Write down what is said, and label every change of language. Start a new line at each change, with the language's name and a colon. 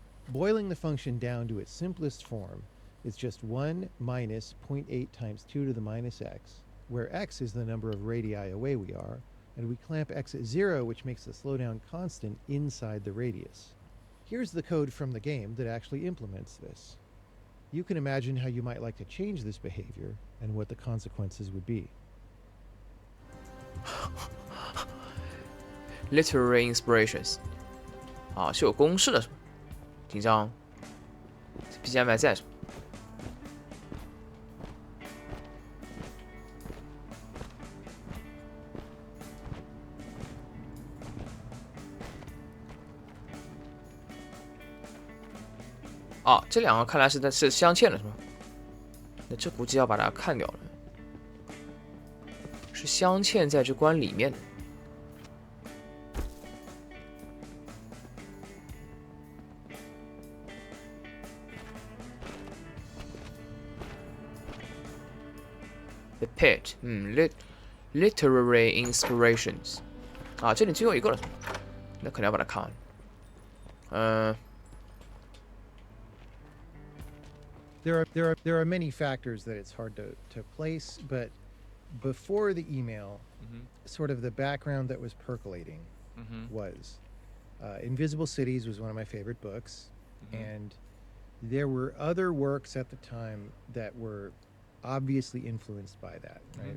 English: Boiling the function down to its simplest form, it's just 1 minus 0.8 times 2 to the minus x, where x is the number of radii away we are, and we clamp x at 0, which makes the slowdown constant inside the radius. Here's the code from the game that actually implements this. You can imagine how you might like to change this behavior and what the consequences would be.
Chinese: Literary inspirations 是有公式的，是吧？紧张 ，BGM 还在，是吧？这两个看来是镶嵌的，是吧？那这估计要把它看掉了，是镶嵌在这关里面的。 The pit， literary inspirations， 这里最后一个了，那肯定要把它看完。
English: There are many factors that it's hard to place, but before the email, sort of the background that was percolating was Invisible Cities was one of my favorite books, and there were other works at the time that were obviously influenced by that, right?